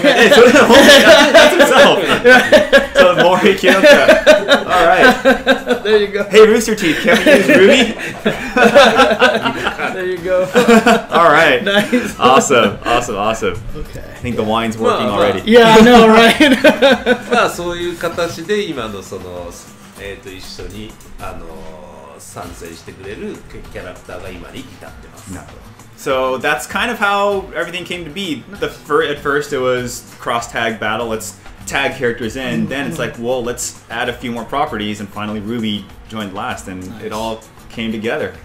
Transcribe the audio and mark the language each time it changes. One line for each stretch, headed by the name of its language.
English: That's himself. So Mori, Kidooka. Alright. There you go. Hey, Rooster Teeth, can we use Ruby? There you go. Alright. Nice. Awesome. Okay. I think the wine's working already. Yeah, I know, right?
Japanese: そういう形で今のその一緒に参戦してくれるキャラクターが今に至ってます。
English: So that's kind of how everything came to be. At first it was cross-tag battle, let's tag characters in, then it's like, well, let's add a few more properties, and finally Ruby joined last, and it all came together.